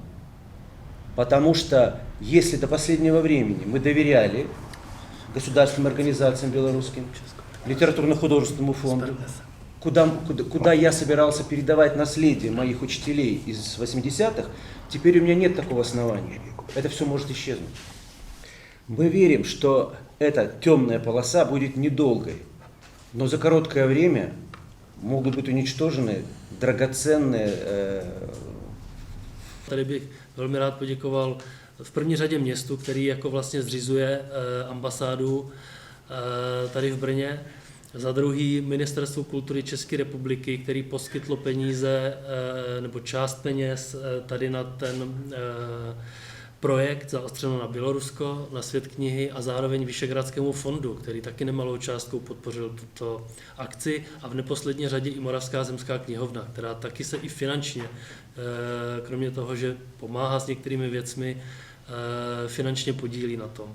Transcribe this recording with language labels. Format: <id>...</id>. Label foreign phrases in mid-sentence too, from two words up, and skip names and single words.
<ru>Потому что если до последнего времени мы доверяли государственным организациям белорусским, литературно-художественному фонду, куда я собирался передавать наследие моих учителей из 80-х, теперь у меня нет такого основания. Это все может исчезнуть. Мы верим, что эта темная полоса будет недолгой, но за короткое время могут быть уничтожены драгоценные.</ru> <cs>Tady bych velmi rád poděkoval v první řadě městu, který jako vlastně zřizuje ambasádu tady v Brně. Za druhý Ministerstvu kultury České republiky, který poskytlo peníze nebo část peněz tady na ten projekt Zaostřeno na Bělorusko, na Svět knihy a zároveň Vyšehradskému fondu, který taky nemalou částkou podpořil tuto akci a v neposlední řadě i Moravská zemská knihovna, která taky se i finančně, kromě toho, že pomáhá s některými věcmi, finančně podílí na tom.</cs>